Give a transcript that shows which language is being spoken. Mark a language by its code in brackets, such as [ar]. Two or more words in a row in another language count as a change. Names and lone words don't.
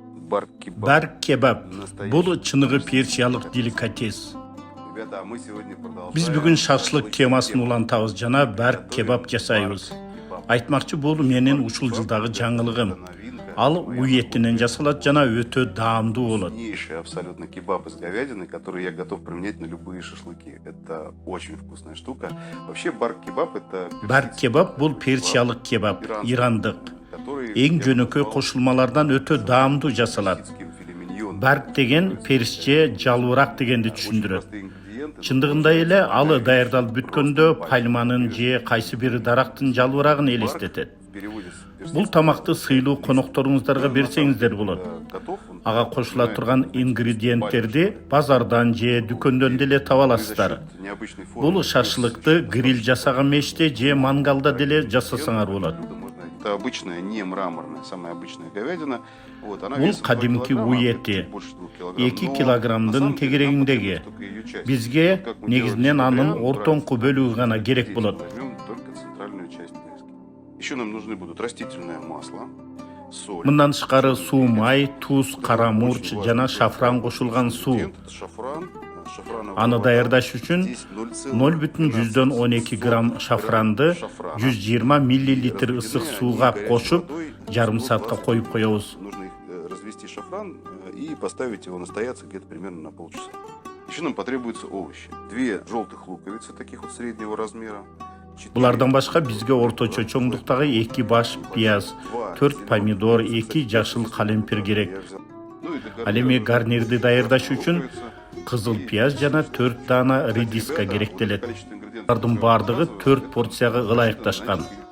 [ky] Барк кебаб. Бұл чыныгы персиялык деликатес. Biz бүгін шашлык темасын улантабыз жана барк кебаб жасайбыз. Айтмакчы бул менин ушул жылдагы жаңылыгым. Ал уй этинен жасалат жана өтө даамдуу болот. [ru] Абсолютно кебаб из говядины, который я готов применять на любые шашлыки. Это очень вкусная штука. Вообще барк-кебаб это... [ky] Барк-кебаб бул персиялык кебаб, ирандык. Эң жөнөкөй кошулмалардан өтө даамдуу жасалат. Барк деген персче, жалбырак дегенди түшүндүрөт. Чындыгында эле алы даярдалып бүткөндө пальманын же кайсы бир дарактын жалбырагын элестетет. Бул тамакты сыйлуу конокторуңуздарга берсеңиздер болот. Ага кошула турган ингредиенттерди базардан же дүкөндөн деле таба аласыздар. Бул шашлыкты гриль жасаган меште же мангалда деле жасасаңар болот. [ru] Это обычная, не мраморная, самая обычная говядина. [ky] Бул кадимки уй эти. 2 килограммдын тегерегиндеги. Бизге негизинен анын ортоңку бөлүгү гана керек болот. [ru] Еще нам нужны будут растительное масло, соль. [ky] Мындан тышкары суу, май, туз, кара мурч жана шафран кошулган суу. Аны даярдаш үчүн 0,12 грамм шафранды 120 миллилитр ысык сууга кошуп, жарым саатка коюп коебуз. [ru] Нужно развести шафран и поставить его настояться где-то примерно на полчаса. Еще нам потребуются овощи. 2 желтых луковицы, таких вот среднего размера. [ky] Булардан башка бизге орточо чоңдуктагы 2 баш пияз, 4 помидор, 2 жашыл калемпир керек. Ал эми гарнирди даярдаш үчүн кызыл пияз жана 4 дана редиска керектелет. Булардын бардыгы 4 порцияга ылайыкташкан.